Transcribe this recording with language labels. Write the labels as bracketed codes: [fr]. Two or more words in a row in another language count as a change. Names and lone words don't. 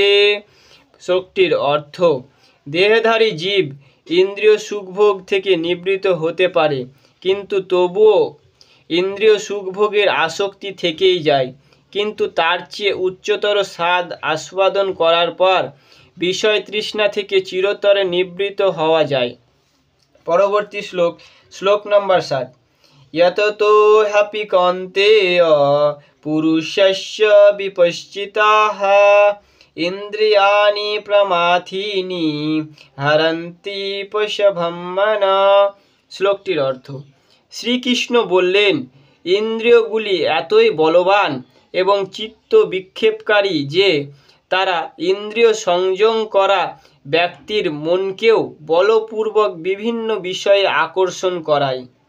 [bn] শ্লোকটির অর্থ: দেহধারী জীব ইন্দ্রিয় সুখভোগ থেকে নিবৃত হতে পারে, কিন্তু তবুও ইন্দ্রিয় সুখভোগের আসক্তি থেকেই যায়। কিন্তু তার চেয়ে উচ্চতর স্বাদ আস্বাদন করার পর বিষয় তৃষ্ণা থেকে চিরতরে নিবৃত হওয়া যায়। পরবর্তী শ্লোক, শ্লোক নম্বর 7। [sa] यततो ह्यपि कौन्तेय पुरुषस्य विपश्चिताः ইন্দ্রিয়াণি প্রমাথিনী হরন্তি পশভং মনঃ। [bn] শ্লোকটির অর্থ: শ্রীকৃষ্ণ বললেন, ইন্দ্রিয়গুলি এতই বলবান এবং চিত্ত বিক্ষেপকারী যে তারা ইন্দ্রিয় সংযম করা ব্যক্তির মনকেও বলপূর্বক বিভিন্ন বিষয়ে আকর্ষণ করায়।